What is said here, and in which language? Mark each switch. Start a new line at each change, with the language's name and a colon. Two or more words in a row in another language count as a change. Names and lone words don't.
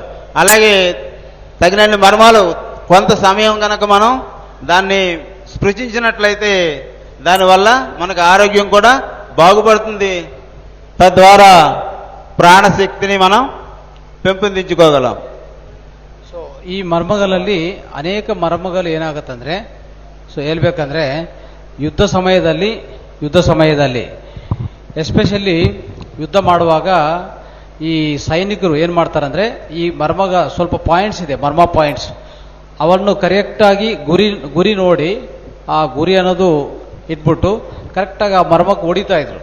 Telugu: అలాగే తగినన్ని మర్మాలు కొంత సమయం కనుక మనం దాన్ని స్పృశించినట్లయితే దానివల్ల మనకు ఆరోగ్యం కూడా బాగుపడుతుంది. తద్వారా ప్రాణశక్తిని మనం పెంపొందించుకోగలం.
Kannada: సో ಈ ಮರ್ಮಗಳಲ್ಲಿ ಅನೇಕ ಮರ್ಮಗಳು ಏನಾಗುತ್ತಂದ್ರೆ, ಸೊ ಹೇಳ್ಬೇಕಂದ್ರೆ ಯುದ್ಧ ಸಮಯದಲ್ಲಿ ಎಸ್ಪೆಷಲಿ ಯುದ್ಧ ಮಾಡುವಾಗ ಈ ಸೈನಿಕರು ಏನು ಮಾಡ್ತಾರಂದ್ರೆ, ಈ ಸ್ವಲ್ಪ ಪಾಯಿಂಟ್ಸ್ ಇದೆ, ಮರ್ಮ ಪಾಯಿಂಟ್ಸ್, ಅವನ್ನು ಕರೆಕ್ಟಾಗಿ ಗುರಿ ನೋಡಿ ಆ ಗುರಿ ಅನ್ನೋದು ಇಟ್ಬಿಟ್ಟು ಕರೆಕ್ಟಾಗಿ ಆ ಮರ್ಮಕ್ಕೆ ಹೊಡಿತಾ ಇದ್ರು.